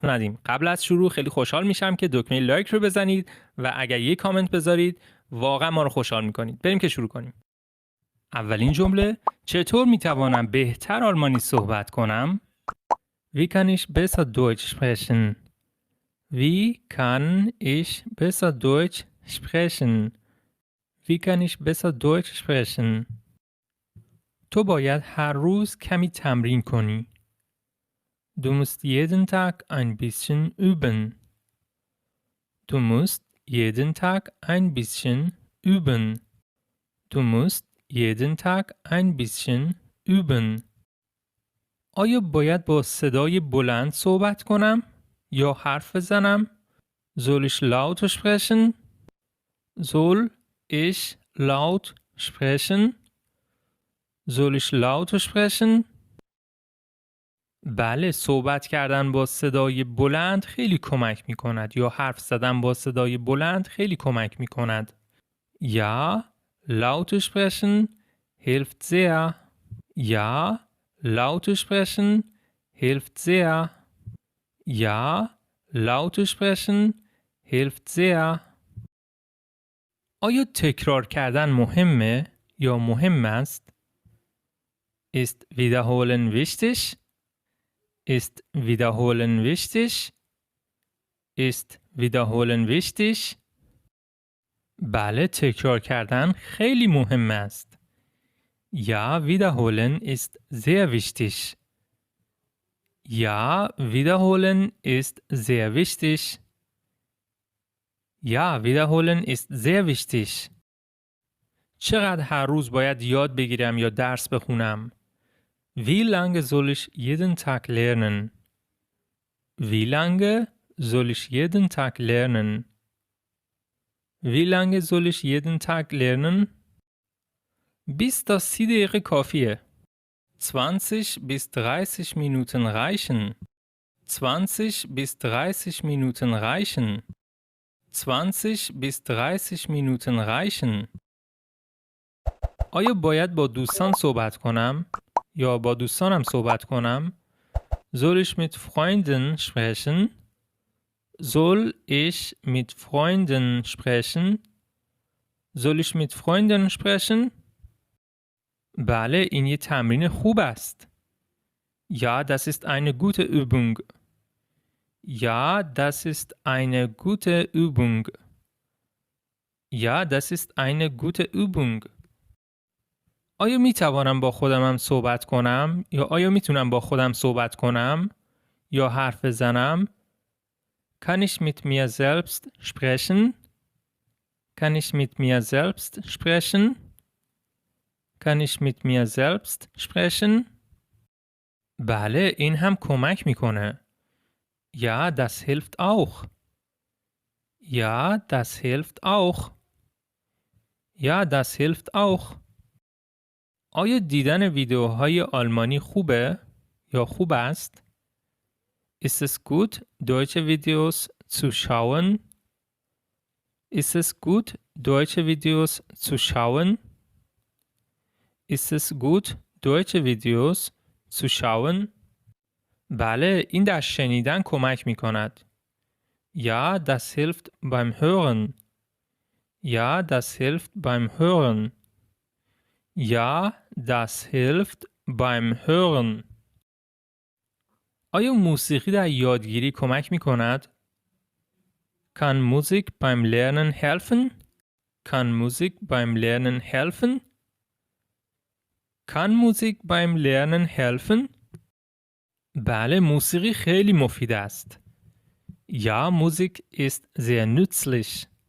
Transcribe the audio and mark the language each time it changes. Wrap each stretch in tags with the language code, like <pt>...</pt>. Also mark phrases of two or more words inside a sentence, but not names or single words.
<fa>ندیم. قبل از شروع خیلی خوشحال میشم که دکمه لایک رو بزنید و اگر یک کامنت بذارید واقعا ما رو خوشحال میکنید. بریم که شروع کنیم. اولین جمله، چطور میتوانم بهتر آلمانی صحبت کنم؟</fa> <de>Wie kann ich besser Deutsch sprechen? Wie kann ich besser Deutsch sprechen? Wie kann ich besser Deutsch sprechen?</de> <fa>تو باید هر روز کمی تمرین کنی.</fa> <de>Du musst jeden Tag ein bisschen üben. Du musst jeden Tag ein bisschen üben. Du musst jeden Tag ein bisschen üben.</de> <fa>آیا باید با صدای بلند صحبت کنم یا حرف بزنم؟</fa> <de>Soll ich laut sprechen? Soll ich laut sprechen? Soll ich laut sprechen?</de> <fa>بله، صحبت کردن با صدای بلند خیلی کمک می کند یا حرف زدن با صدای بلند خیلی کمک می کند.</fa> <de>Ja, laut sprechen hilft sehr. Ja, laut sprechen hilft sehr. Ja, laut sprechen hilft sehr.</de> <fa>آیا تکرار کردن مهمه یا مهم است؟</fa> <de>Ist wiederholen wichtig? Ist wiederholen wichtig? Ist wiederholen wichtig?</de> <fa>بله، تکرار کردن خیلی مهم است.</fa> <de>Ja, wiederholen ist sehr wichtig. Ja, wiederholen ist sehr wichtig. Ja, wiederholen ist sehr wichtig.</de> <fa>چقدر هر روز باید یاد بگیرم یا درس بخونم؟</fa> <de>Wie lange soll ich jeden Tag lernen? Wie lange soll ich jeden Tag lernen? Wie lange soll ich jeden Tag lernen?</de> <fa>20 تا 30 دقیقه کافیه.</fa> <de>20 bis 30 Minuten reichen. 20 bis 30 Minuten reichen. 20 bis 30 Minuten reichen.</de> <fa>آیا باید با دوستان صحبت کنم یا با دوستانم صحبت کنم؟</fa> <de>Soll ich mit Freunden sprechen? Soll ich mit Freunden sprechen? Soll ich mit Freunden sprechen?</de> <fa>بله، این یه تمرین خوب است.</fa> <de>Ja, das ist eine gute Übung. Ja, das ist eine gute Übung. Ja, das ist eine gute Übung.</de> <fa>آیا می توانم با خودم صحبت کنم یا آیا میتونم با خودم صحبت کنم یا حرف بزنم؟</fa> <de>Kann ich mit mir selbst sprechen? Kann ich mit mir selbst sprechen? Kann ich mit mir selbst sprechen?</de> <fa>بله، این هم کمک میکنه.</fa> <de>Ja, das hilft auch. Ja, das hilft auch. Ja, das hilft auch.</de> <fa>آیا دیدن ویدیوهای آلمانی خوبه یا خوب است؟</fa> <de>Ist es gut, deutsche Videos zu schauen? Ist es gut, deutsche Videos zu schauen? Ist es gut, deutsche Videos zu schauen?</de> <fa>بله، این در شنیدن کمک می کند.</fa> <de>Ja, das hilft beim Hören. Ja, das hilft beim Hören. Ja, das hilft beim Hören.</de> <fa>آیا موسیقی در یادگیری کمک می کند؟</fa> <de>Kann Musik beim Lernen helfen? Kann Musik beim Lernen helfen? Kann Musik beim Lernen helfen?</de> <fa>بله، موسیقی خیلی مفید است.</fa> <de>Ja, Musik ist sehr nützlich.</de>